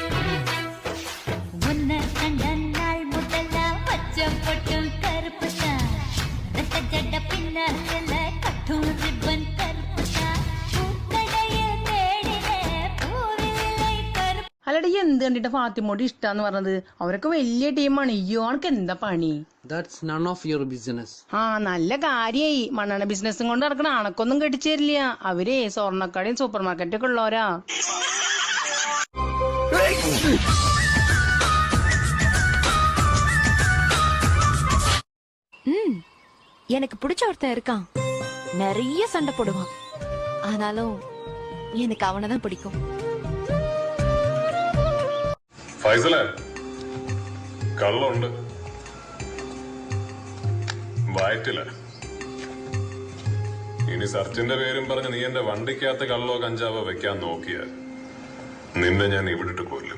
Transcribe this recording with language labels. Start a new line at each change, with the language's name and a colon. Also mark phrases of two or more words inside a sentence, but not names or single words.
Malayalam: അല്ലടി എന്ത് കണ്ടിട്ട് ഫാത്തിമോട് ഇഷ്ടാന്ന് പറഞ്ഞത്? അവരൊക്കെ വലിയ ടീമാണ്. അയ്യോ ആൾക്ക് എന്താ പണി?
English: That's none of your business.
Malayalam: ആ നല്ല കാര്യായി. മണ്ണെണ്ണ ബിസിനസ്സും കൊണ്ട് നടക്കണ അണക്കൊന്നും കെട്ടിച്ചു തരില്ല. അവരെ സ്വർണ്ണക്കടയും സൂപ്പർ മാർക്കറ്റൊക്കെ ഉള്ളവരാ.
Tamil: எனக்கு பிடிச்ச ஒருத்தன் இருக்கான். நிறைய சண்டை போடுவான். ஆனாலும் எனக்கு அவனைதான் பிடிக்கும்.
Malayalam: ഫൈസലേ, കള്ളുണ്ട് വയറ്റില്ല. ഇനി സെർച്ചിന്റെ പേരും പറഞ്ഞ് നീ എന്റെ വണ്ടിക്കകത്ത് കള്ളോ കഞ്ചാവോ വെക്കാൻ നോക്കിയ നിന്നെ ഞാൻ ഇവിടിട്ട് കൊല്ലും.